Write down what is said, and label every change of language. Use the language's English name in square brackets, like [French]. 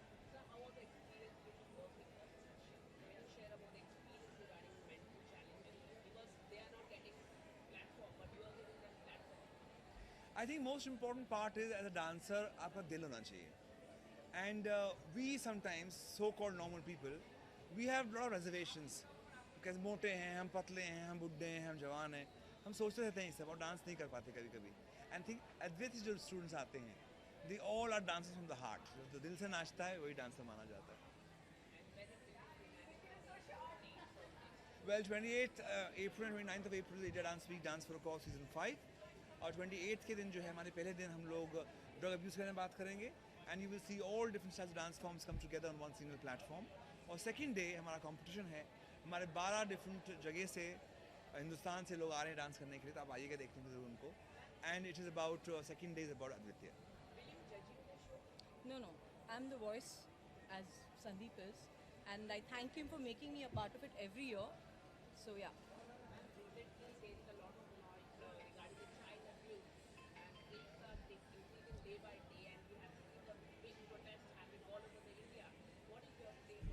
[English] So how was the experience with working? Can you share about the experience regarding mental challenges? Because they are not getting platform, but you are giving them platform. I think most important part is as a dancer, [Hindi] आपका दिल होना चाहिए. [English] And we sometimes, so-called normal people, we have a lot of reservations. [Hindi] Because मोटे हैं, हम पतले हैं, हम बुड्ढे हैं, हम जवान हैं, हम सोचते रहते हैं इससे और डांस नहीं कर पाते कभी-कभी. [English] And think Advait [Hindi] जो students आते हैं, [English] they all are dancers from the heart. [Hindi] जो दिल से नाचता है वही dancer माना जाता है. [English] Well, 28th April and 29th of April, India Dance Week, Dance for a Cause Season 5. [Hindi] और 28th के दिन जो है हमारे पहले दिन हम लोग ड्रग अब्यूज़ के बारे में बात करेंगे. [English] And you will see all different styles of dance forms come together on one single platform. [Hindi] और second day हमारा competition है. हमारे 12 different जगह से हिंदुस्तान से लोग आ रहे हैं डांस करने के लिए, तो आप आइएगा देखने के लिए उनको. [English] And it is about second day is about Advitya. No, I'm the voice, as Sandeep is, and I thank him for making me a part of it every year. So yeah. Recently, there is a lot of noise regarding the child abuse, and things are increasing day by day, and we have seen the big protests happening all over the India. What is your take?